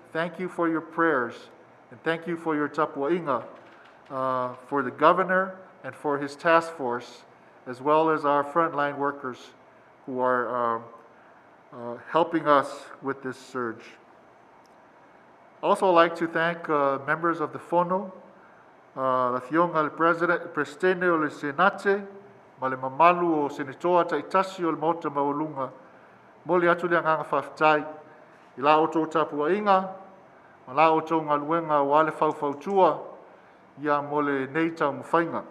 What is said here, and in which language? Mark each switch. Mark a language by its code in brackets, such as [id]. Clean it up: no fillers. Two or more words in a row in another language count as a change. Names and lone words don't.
[en] Thank you for your prayers, and thank you for your tapuainga for the governor and for his task force, as well as our frontline workers who are helping us with this surge. Also like to thank members of the Fono, [sm] la fionga le presidente o le senate, ma le mamalu o senatoa taitasi o le mota maulunga, moli atu le anganga whaftai, i la o tō tapuainga, ma la o tō ngaluenga o ale whauwhautua, ia mole nei tau mwhainga.